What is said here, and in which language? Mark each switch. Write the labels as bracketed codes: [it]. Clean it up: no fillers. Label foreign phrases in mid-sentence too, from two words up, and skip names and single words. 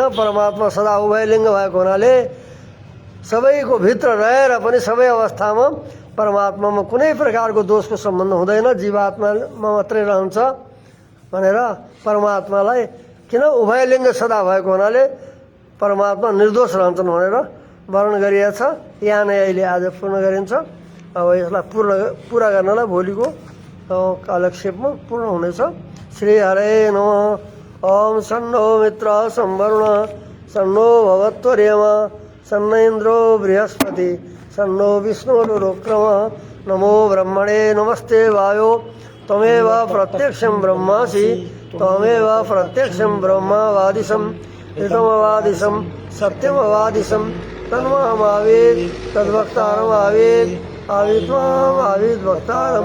[ne] परमात्मा सदा उभयलिङ्ग भएको हुनाले सबैको भित्र रहेर पनि सबै अवस्थामा परमात्मामा कुनै प्रकारको दोषको सम्बन्ध हुँदैन, जीवात्मामा मात्रै रहन्छ भनेर परमात्मालाई किन उभयलिङ्ग सदा भएको हुनाले परमात्मा निर्दोष रहन्छन् भनेर वर्णन गरिएको छ। यहाँ नै अहिले आज पूर्ण गरिन्छ। अब यसलाई पुरा गर्नलाई भोलिको कालक्षेपमा पूर्ण हुनेछ। [sa] श्री हरे नमः। ओम सन्नो मित्र संवरुण, सन्नो भवत्वर्यमा, सन्न इन्द्रो बृहस्पति, सन्नो विष्णुरुक्रम। नमो ब्रह्मणे नमस्ते वायो, त्वमेव प्रत्यक्षं ब्रह्मासि, त्वमेव प्रत्यक्षं ब्रह्मवादिशम्, ऋतमवादिशं सत्यमवादिशं, तन्मामावेद तद्वक्तारमावेद, आवित्वाम आविद वक्तारम्।